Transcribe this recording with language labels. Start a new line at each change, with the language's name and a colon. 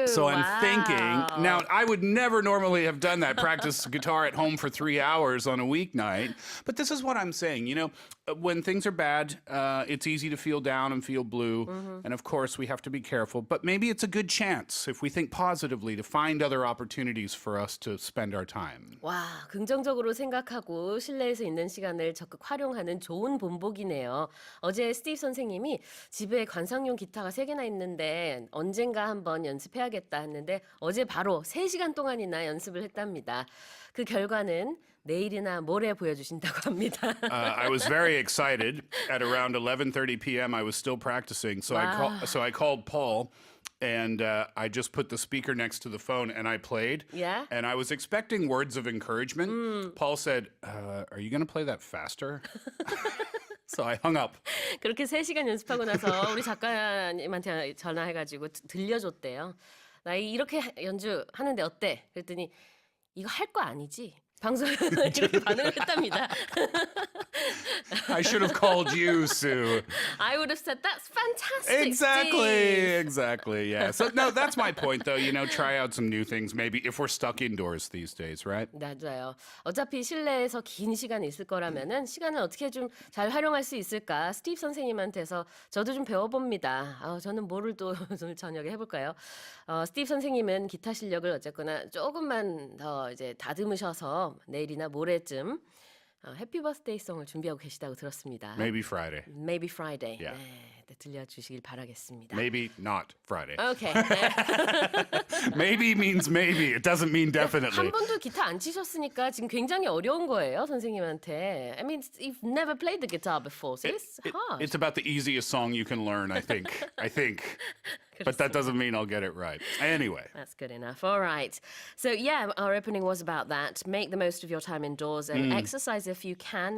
English: So I'm thinking, now I would never normally have done that, practice guitar at home for 3 hours on a weeknight. But this is what I'm saying, you know, when things are bad, it's easy to feel down and feel blue. And of course, we have to be careful. But maybe it's a good chance, if we think positively, to find other opportunities for us to spend our time.
Korean: 와, 긍정적으로 생각하고 실내에서 있는 시간을 적극 활용하는 좋은 본보기네요. 어제 스티브 선생님이 집에 관상용 기타가 3개나 있는데 언젠가 한번 연습해야겠다 했는데 어제 바로 3시간 동안이나 연습을 했답니다. 그 결과는 내일이나 모레 보여주신다고 합니다.
English: I was very excited. At around 11:30 p.m., I was still practicing. So I called Paul. And I just put the speaker next to the phone and I played. Yeah? And I was expecting words of encouragement. Paul said, are you going to play that faster? So I hung up.
Korean: 그렇게 3시간 연습하고 나서 우리 작가님한테 전화해가지고 들려줬대요. 나 이렇게 연주하는데 어때? 그랬더니 이거 할 거 아니지? 방송에 이렇게 반응을 했답니다.
English: I should have called you, Sue. I would have said, that's fantastic, Exactly, Steve. exactly, yeah. So, no, that's my point, though. Try out some new things, maybe, if we're stuck indoors these days, right?
Korean: 맞아요. 어차피 실내에서 긴 시간 있을 거라면은 시간을 어떻게 좀 잘 활용할 수 있을까? 스티브 선생님한테서 저도 좀 배워봅니다. 저는 뭐를 또 오늘 저녁에 해볼까요? 스티브 선생님은 기타 실력을 어쨌거나 조금만 더 이제 다듬으셔서 내일이나 모레쯤 해피 버스데이 송을 준비하고 계시다고 들었습니다.
English: Maybe Friday. Maybe Friday. Yeah.
Korean: 네, 들려주시길 바라겠습니다.
English: Maybe not Friday. Okay. Maybe means maybe. It doesn't mean definitely.
Korean: 한 번도 기타 안 치셨으니까 지금 굉장히 어려운 거예요, 선생님한테.
English: I mean, you've never played the guitar before, so it's hard. It's about the easiest song you can learn, I think. But that doesn't mean I'll get it right. Anyway. That's good enough. All right. So, yeah, our opening was about that. Make the most of your time indoors and exercise if you can.